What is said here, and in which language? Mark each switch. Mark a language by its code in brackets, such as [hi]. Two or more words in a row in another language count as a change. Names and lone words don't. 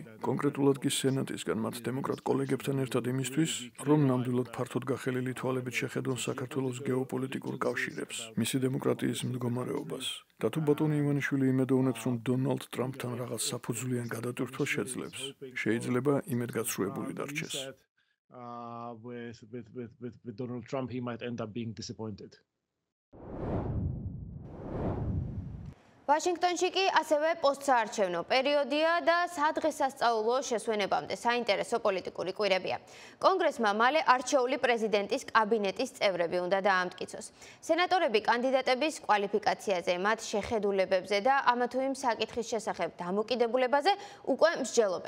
[ka] კონკრეტულად კი სენატისგან მათ დემოკრატ კოლეგებთან ერთად იმისთვის, რომ ნამდვილად ფართოდ გახელილი თვალებით შეხედონ საქართველოს გეოპოლიტიკურ კავშირებს. მისი დემოკრატიის მდგომარეობას. და თუ ბატონი ივანიშვილი იმედოვნებს, რომ დონალდ ტრამპთან რაღაც საფუძვლიან გადატვირთვა შეძლებს, შეიძლება იმედგაცრუებული დარჩეს. [en] With Donald Trump, he might end up being disappointed. [ka] ვაშინგტონში კი ასევე პოსტსაარჩევნო პერიოდია და სადღესასწაულო შესვენებამდე საინტერესო პოლიტიკური კვირებია. კონგრესმა მალე არჩეული პრეზიდენტის კაბინეტის წევრები უნდა დაამტკიცოს. სენატორები კანდიდატების კვალიფიკაციაზე, მათ შეხედულებებზე და ამა თუ იმ საკითხის შესახებ დამოკიდებულებაზე უკვე მსჯელობენ.